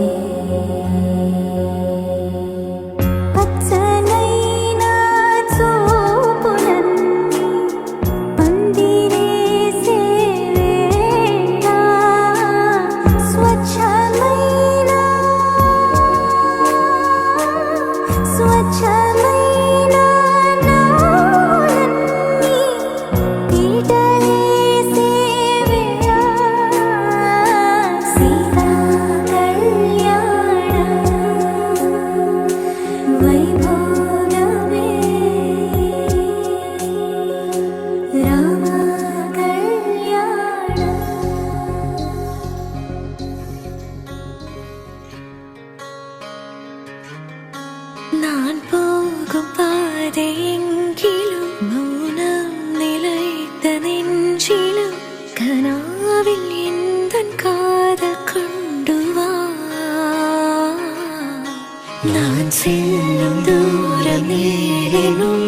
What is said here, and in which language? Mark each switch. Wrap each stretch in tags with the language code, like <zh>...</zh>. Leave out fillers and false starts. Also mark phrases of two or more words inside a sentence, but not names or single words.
<te>పచ్చనైన చూపులన్నీ పందిరేసే వేళ స్వచ్ఛమైన నాలన్నీ పీటలేసే వేళ సీతా కళ్యాణ వైభోగమే రామ కళ్యాణ</te> <ta>நான் போகும் பாதை எங்கிலும் மௌனம் நிலைத்த நெஞ்சிலும் கனாவில் எந்தன் காதல் கொண்டு வா நான் செல்லும் தூரம் நீளினும்</ta>